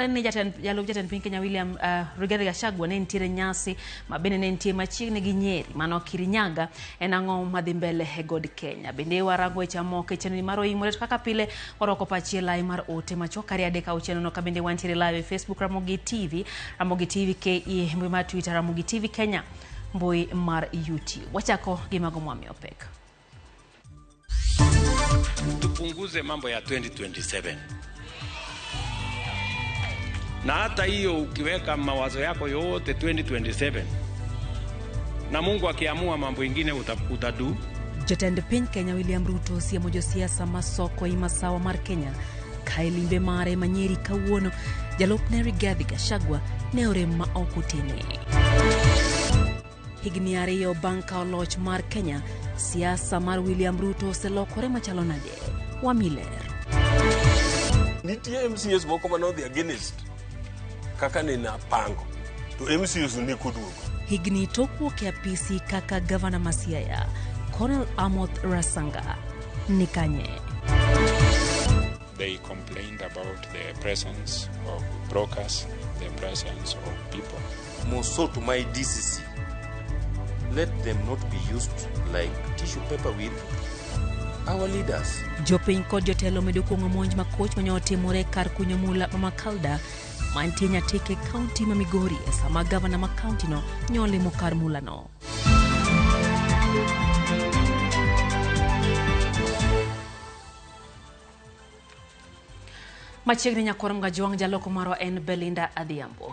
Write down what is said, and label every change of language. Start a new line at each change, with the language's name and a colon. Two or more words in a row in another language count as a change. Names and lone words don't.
Luo (Kenya and Tanzania): ni jatend pinke William Rigathi Gachagua ne ntiere nyasi mabene ne ntie machiegni gi Nyeri mano Kirinyaga enango madhi mbele he God Kenya bende warango chamoke chenni maro imore kaka pile oroko pachiela mar ote machokari adeka ucheno no kabende wantiere live Facebook Ramogi TV KE mbui mar Twitter Ramogi TV Kenya mbui mar YouTube wachako gimago mwami opek
Swahili: tupunguze mambo ya 2027 na hata hiyo ukiweka mawazo yako yote 2027 na Mungu akiamua mambo ingine utadu.
Luo (Kenya and Tanzania): Jatend piny Kenya William Ruto siemo jo siasa masoko imasawa mar Kenya kailimbe mare manyeri kawuono jalupne Rigathi Gachagua ne orem ma okutene higni ariyo banka oloch mar Kenya siasa mar William Ruto selokore machalo nade wamiler nitie MCs moko manodhi against kaka nina pango to MCs ni kuduogo higni tokuok e apisi kaka Governor Masiaya Colonel Amoth Rasanga nikanye.
English: They complained about the presence of brokers, the presence of people. More to my DCC, let them not be used like tissue paper with our leaders.
Luo (Kenya and Tanzania): Jopiny kod jotelo medo kuongo monj makoch manyotimore kar kunyo mula Mama Kalda mantinya teke county ma Migori sama governor ma county no nyole mokar mula no. Machiegni nyakorom gajuang jaloko maro en Belinda Adhiambo.